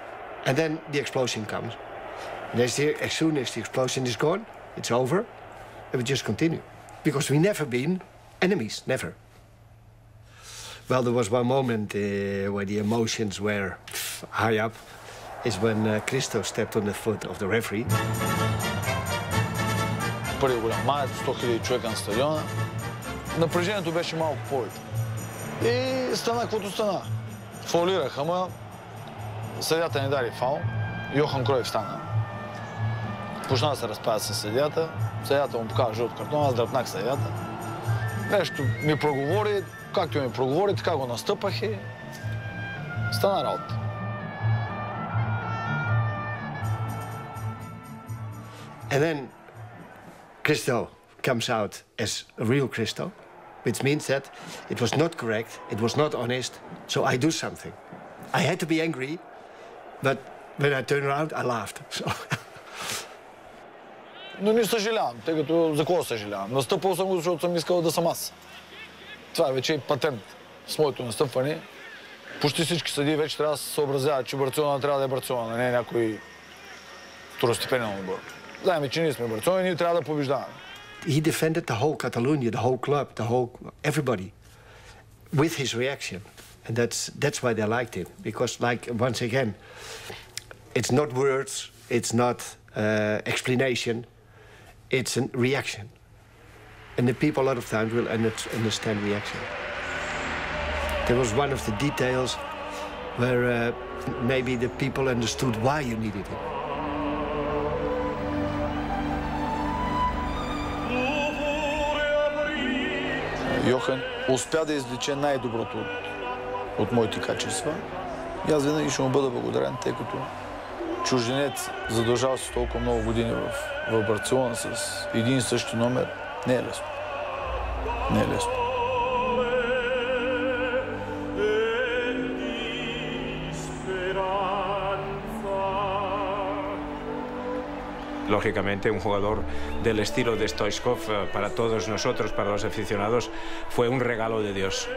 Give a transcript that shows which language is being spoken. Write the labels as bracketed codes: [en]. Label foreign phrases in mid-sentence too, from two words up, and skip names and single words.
[en] And then the explosion comes. And as soon as the explosion is gone, it's over, and we just continue. Because we've never been enemies, never. Well, there was one moment where the emotions were high up, is when Christo stepped on the foot of the referee. [bg] Първи голям маят, 100 000 човека на стадиона. Напрежението беше малко повече. И стана каквото стана. Фаулираха, ама съдията ни даде фаул. Йохан Кройф стана. Почна да се разправя с съдията. Съдията му показва жълт картон, аз дръпнах съдията. Нещо ми проговори, както ми проговори, така го настъпах и стана работа. [en] And then Christo comes out as a real Christo, which means that it was not correct, it was not honest, so I do something. I had to be angry, but when I turned around, I laughed. So. [bg] Но не съжалявам, тъй като за какво съжалявам? Настъпал съм го, защото съм искал да съм аз. Това вече е патент с моето настъпване. Почти всички съдии вече трябва да се съобразяват, че Барселона трябва да е Барселона, не е някой второстепенен отбор. Знаем, че ние сме Барселона и ние трябва да побеждаваме. [en] He defended the whole Catalonia, the whole club, the whole everybody, with his reaction, and that's why they liked him. Because, like once again, it's not words, it's not explanation, it's a reaction, and the people a lot of times will understand reaction. There was one of the details where maybe the people understood why you needed him. [bg] Йохан успя да извлече най-доброто от моите качества. И аз винаги ще му бъда благодарен, тъй като чужденец задължава се толкова много години в Барселона с един и същи номер. Не е лесно. Не е lесно. [es] Lógicamente, un jugador del estilo de Stoichkov, para todos nosotros, para los aficionados, fue un regalo de Dios.